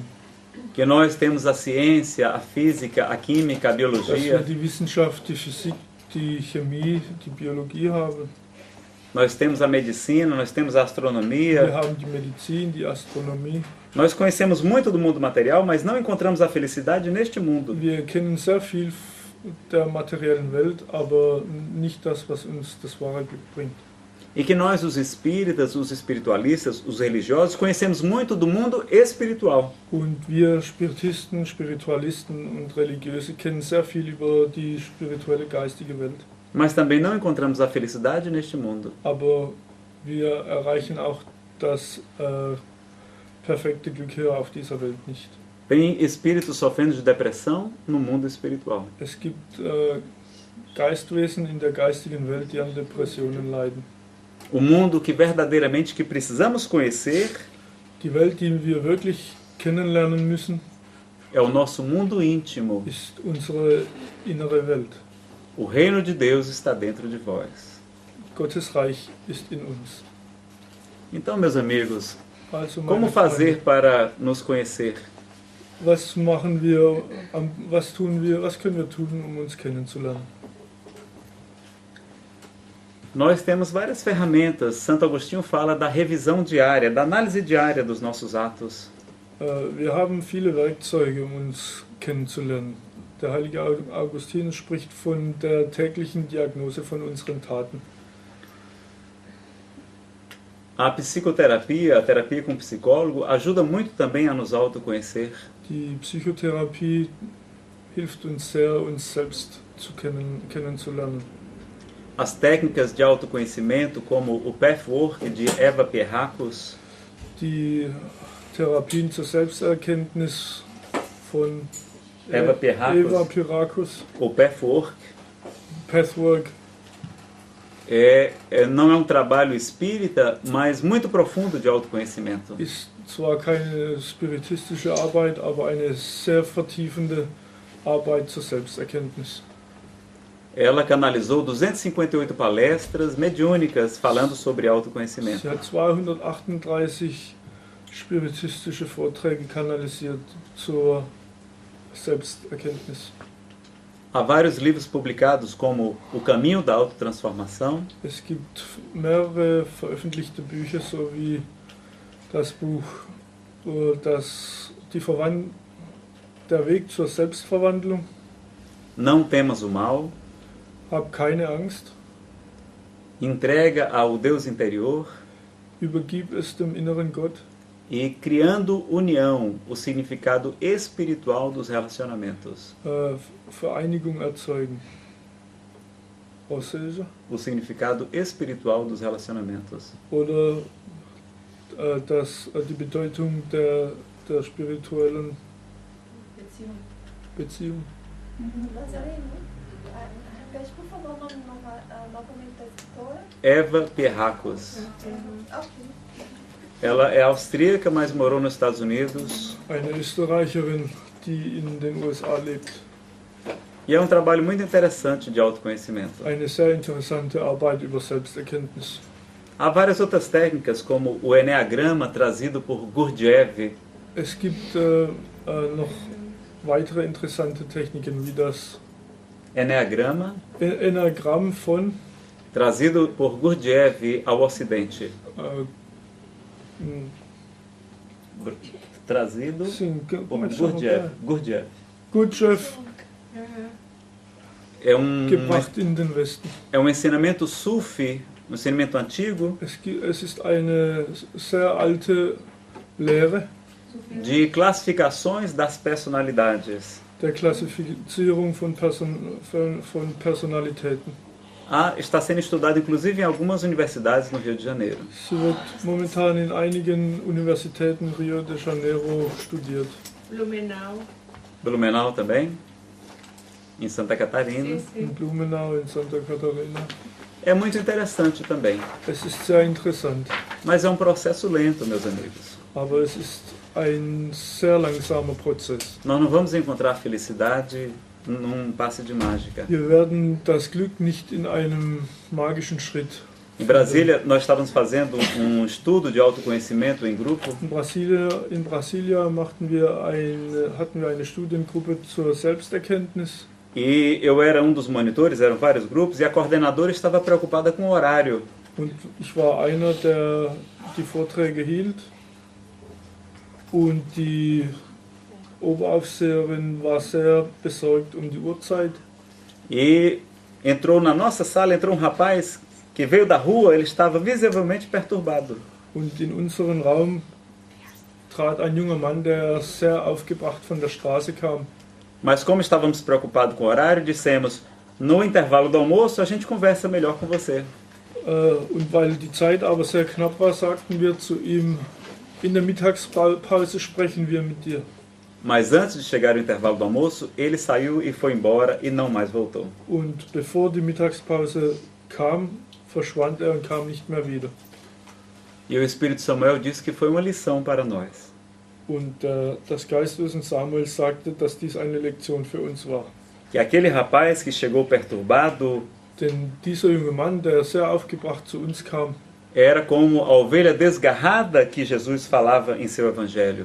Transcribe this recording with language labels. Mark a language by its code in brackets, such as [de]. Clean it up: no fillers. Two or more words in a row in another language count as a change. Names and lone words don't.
[pt] que nós temos a ciência, a física, a química, a [de] Dass wir [pt] biologia, [de] die Wissenschaft, die Physik, die Chemie, die Biologie haben. [pt] nós temos a medicina, nós temos a [de] Wir [pt] astronomia. [de] haben die Medizin, die Astronomie. [pt] Nós conhecemos muito do mundo material, mas não encontramos a felicidade neste mundo. [de] Wir kennen sehr viel der materiellen Welt, aber nicht das, was uns das wahre Glück bringt. [pt] E que nós, os espíritas, os espiritualistas, os religiosos, conhecemos muito do mundo espiritual. [de] Und wir Spiritisten, Spiritualisten und Religiöse kennen sehr viel über die spirituelle geistige Welt. [pt] Mas também não encontramos a felicidade neste mundo. [de] Aber wir erreichen auch das perfekte Glück hier auf dieser Welt nicht. [pt] Tem espíritos sofrendo de depressão no mundo espiritual. [de] Es gibt Geistwesen in der geistigen Welt, die an Depressionen leiden. [pt] O mundo que verdadeiramente que precisamos conhecer [de] Die Welt, die wir wirklich kennenlernen müssen, [pt] é o nosso mundo íntimo. [de] ist unsere innere Welt. [pt] O reino de Deus está dentro de vós. [de] Gottes Reich ist in uns. [pt] Então, meus amigos, [de] Also, meine [pt] como fazer [de] Freunde, [pt] para nos conhecer? [de] was machen wir, was tun wir, was können wir tun, um uns kennenzulernen? [pt] Nós temos várias ferramentas. Santo Agostinho fala da revisão diária, da análise diária dos nossos atos. [de] Wir haben viele Werkzeuge, um uns kennenzulernen. Der heilige Augustinus spricht von der täglichen Diagnose von unseren Taten. [pt] A psicoterapia, a terapia com psicólogo, ajuda muito também a nos autoconhecer. [de] Die Psychotherapie hilft uns sehr, uns selbst kennenzulernen. [pt] As técnicas de autoconhecimento, como o Pathwork de Eva Pierrakos, [de] Die Therapien zur Selbsterkenntnis von Eva Eva Pierrakos, Pierrakos, [pt] o Pathwork, [de] Pathwork, [pt] Não é um trabalho espírita, mas muito profundo de autoconhecimento. [de] Ist zwar keine spiritistische Arbeit, aber eine sehr vertiefende Arbeit zur Selbsterkenntnis. [pt] Ela canalizou 258 palestras mediúnicas falando sobre autoconhecimento. [de] Sie hat 238 spiritistische Vorträge kanalisiert zur Selbsterkenntnis. [pt] Há vários livros publicados, como O Caminho da Autotransformação, [de] Es gibt mehrere veröffentlichte Bücher, sowie das Buch Der Weg zur Selbstverwandlung. [pt] Não Temas o Mal, [de] Hab keine Angst, [pt] Entrega ao Deus Interior [de] übergib es dem inneren Gott [pt] e Criando União, o significado espiritual dos relacionamentos. [de] Vereinigung erzeugen. Auslöser? [pt] O significado espiritual dos relacionamentos. [de] Oder die Bedeutung der spirituellen Beziehung. [pt] Repete, por favor, o nome novamente da escritora. Eva Pierrakos. Ok. Ela é austríaca, mas morou nos Estados Unidos. [de] Eine Österreicherin, die in den USA lebt. [pt] E é um trabalho muito interessante de autoconhecimento. [de] Eine sehr interessante Arbeit über Selbsterkenntnis. [pt] Há várias outras técnicas, como o Enneagrama, trazido por Gurdjieff. [de] Es gibt noch weitere interessante Techniken, wie das Enneagrama, Enneagramm von [pt] trazido por Gurdjieff ao Ocidente. Trazido sim, por Gurdjieff. [de] Gurdjieff gebracht in den Westen. [pt] É um ensinamento sufi, um ensinamento antigo, [de] Es ist eine sehr alte Lehre [pt] de classificações das personalidades. [de] der Klassifizierung von Personalitäten. [pt] Está sendo estudado inclusive em algumas universidades no Rio de Janeiro. [de] Sie wird momentan in einigen Universitäten Rio de Janeiro studiert. [pt] Blumenau também, em Santa Catarina. [de] In Blumenau, in Santa Catarina. [pt] É muito interessante também, [de] Es ist sehr interessant, [pt] mas é um processo lento, meus amigos. [de] aber es ist ein sehr langsamer Prozess. [pt] Nós não vamos encontrar felicidade num passe de mágica. [de] Wir werden das Glück nicht in einem magischen Schritt. [pt] Em Brasília, nós estávamos fazendo um estudo de autoconhecimento em grupo. [de] In Brasilia hatten wir eine Studiengruppe zur Selbsterkenntnis. [pt] E eu era um dos monitores, eram vários grupos, e a coordenadora estava preocupada com o horário. [de] Und ich war einer, der die Vorträge hielt. Und die Oberaufseherin war sehr besorgt die Uhrzeit. [pt] E entrou na nossa sala, entrou um rapaz que veio da rua, ele estava visivelmente perturbado. [de] Und in unseren Raum trat ein junger Mann, der sehr aufgebracht von der Straße kam. [pt] Mas como estávamos preocupados com o horário, dissemos, no intervalo do almoço a gente conversa melhor com você. [de] Und weil die Zeit aber sehr knapp war, sagten wir zu ihm, in der Mittagspause sprechen wir mit dir. [pt] Mas antes de chegar ao intervalo do almoço, ele saiu e foi embora e não mais voltou. [de] Und bevor die Mittagspause kam, verschwand und kam nicht mehr wieder. [pt] E o Espírito Samuel disse que foi uma lição para nós. [de] Und das Geistwesen Samuel sagte, dass dies eine Lektion für uns war. [pt] Que aquele rapaz que chegou perturbado [de] Denn dieser junge Mann, der sehr aufgebracht zu uns kam, [pt] era como a ovelha desgarrada que Jesus falava em seu evangelho.